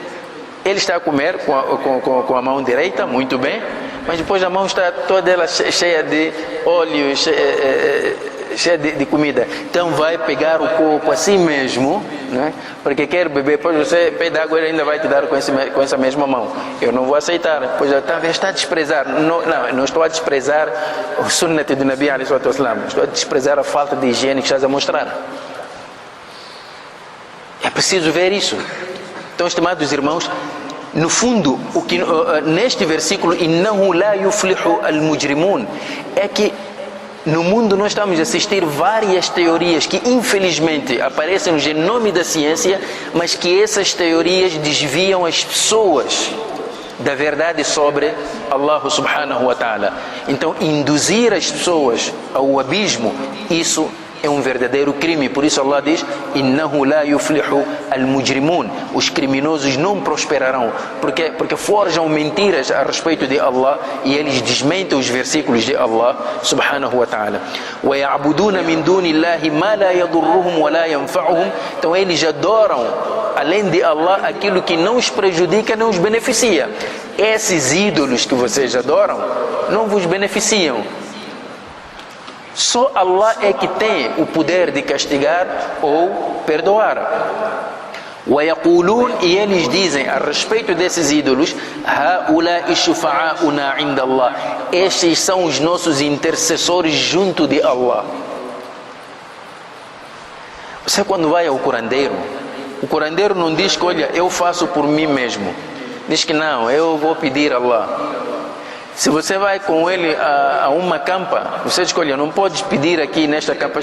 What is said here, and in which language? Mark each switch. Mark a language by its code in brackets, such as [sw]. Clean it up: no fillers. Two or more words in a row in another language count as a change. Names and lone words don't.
[pt] Ele está a comer com a mão direita, muito bem, mas depois a mão está toda ela cheia de óleo, cheia de comida. Então vai pegar o copo assim mesmo, né? Porque quer beber, depois você pede água, ele ainda vai te dar com essa mesma mão. Eu não vou aceitar, pois está a desprezar. Não estou a desprezar o sunnat do [ar] النبي عليه الصلاة والسلام, [pt] estou a desprezar a falta de higiene que estás a mostrar. É preciso ver isso. Então, estimados irmãos, no fundo, neste versículo, [ar] إنه لا يفلح المجرمون, [pt] é que no mundo nós estamos a assistir várias teorias que infelizmente aparecem em nome da ciência, mas que essas teorias desviam as pessoas da verdade sobre [ar] الله سبحانه وتعالى. [pt] Então, induzir as pessoas ao abismo, isso é um verdadeiro crime. Por isso Allah diz: [ar] إنه لا يفلح المجرمون, [pt] os criminosos não prosperarão, porque forjam mentiras a respeito de Allah e eles desmentem os versículos de [ar] الله سبحانه وتعالى. ويعبدون من دون الله ما لا يضرهم ولا ينفعهم, [pt] então eles adoram além de Allah aquilo que não os prejudica, não os beneficia. Esses ídolos que vocês adoram não vos beneficiam. Só Allah é que tem o poder de castigar ou perdoar. وَيَقُولُونَ, e eles dizem a respeito desses ídolos: [ar] هَؤُلَاءِ شُفَعَاؤُنَا عِنْدَ اللَّهِ, [pt] estes são os nossos intercessores junto de Allah. Você quando vai ao curandeiro, o curandeiro não diz que olha, eu faço por mim mesmo. Diz que não, eu vou pedir a Allah. Se você vai com ele a uma campa, você diz: olha, não podes pedir aqui nesta campa.